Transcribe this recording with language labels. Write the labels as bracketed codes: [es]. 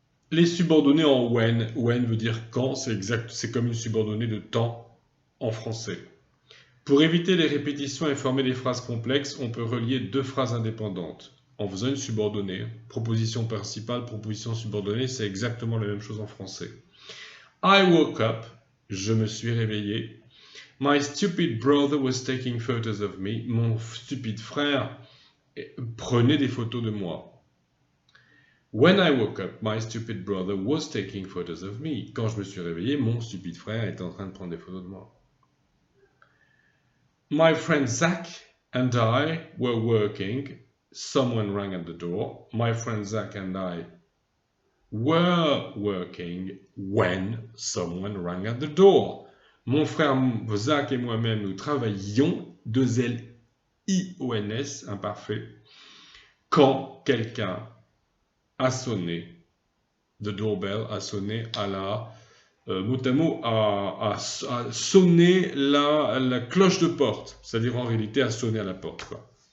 [fr] Les subordonnées en when. When veut dire quand, c'est comme une subordonnée de temps en français. Pour éviter les répétitions et former des phrases complexes, on peut relier deux phrases indépendantes. En faisant une subordonnée, proposition principale, proposition subordonnée, c'est exactement la même chose en français. [en] I woke up, [fr] je me suis réveillé. [en] My stupid brother was taking photos of me. [fr] Mon stupide frère prenait des photos de moi. [en] When I woke up, my stupid brother was taking photos of me. [fr] Quand je me suis réveillé, mon stupide frère était en train de prendre des photos de moi. [en] My friend Zach and I were working. Someone rang at the door. My friend Zach and I were working when someone rang at the door. [fr] Mon frère Zach et moi-même, nous travaillions, 2 L-I-O-N-S, imparfait, quand quelqu'un a sonné, [en] the doorbell [fr] a sonné à la, mot à mot, a sonné la cloche de porte, c'est-à-dire en réalité a sonné à la porte, quoi.